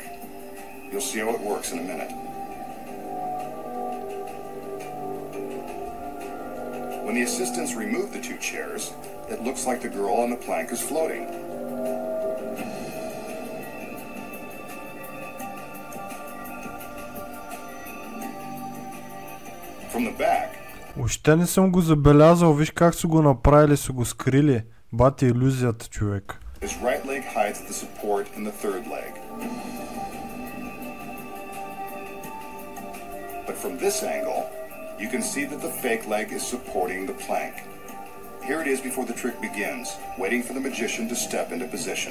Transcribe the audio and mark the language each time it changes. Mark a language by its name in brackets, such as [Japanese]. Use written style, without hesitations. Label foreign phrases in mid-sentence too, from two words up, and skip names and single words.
[English] You'll see how it works in a minute. When the assistants remove the two chairs, it looks like the girl on the plank is floating. From the back, [Bulgarian] Въобще не съм го забелязал, виж как са го направили, са го скрили. Бати илюзията, човек. [English] his right leg hides the support in the third leg. But from this angle, you can see that the fake leg is supporting the plank. Here it is before the trick begins, waiting for the magician to step into position.